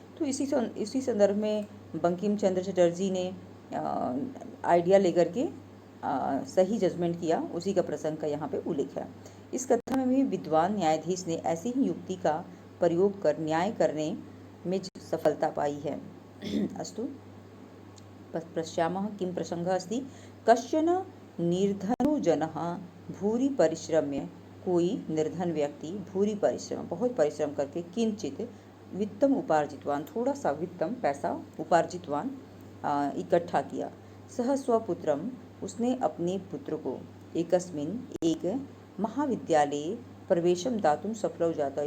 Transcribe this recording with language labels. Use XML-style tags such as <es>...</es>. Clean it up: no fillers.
<hi>तो इसी संदर्भ में बंकिम चंद्र चटर्जी ने आइडिया लेकर के सही जजमेंट किया, उसी का प्रसंग का यहाँ पे उल्लेख है। इस कथा में भी विद्वान न्यायाधीश ने ऐसी ही युक्ति का प्रयोग कर न्याय करने में सफलता पाई है।</hi> <sa>अस्तु पश्यामः किं प्रसंगः अस्ति। कश्चन निर्धनो जनः भूरि परिश्रम्य</sa> <hi>कोई निर्धन व्यक्ति भूरी परिश्रम बहुत परिश्रम करके किंचित वित्तम उपार्जितवान थोड़ा सा वित्तम पैसा उपार्जितवान इकट्ठा किया। सह स्वपुत्रम उसने अपने पुत्र को एकस्मिन एक महाविद्यालय प्रवेशम दातुम सफल हो जाता।</hi>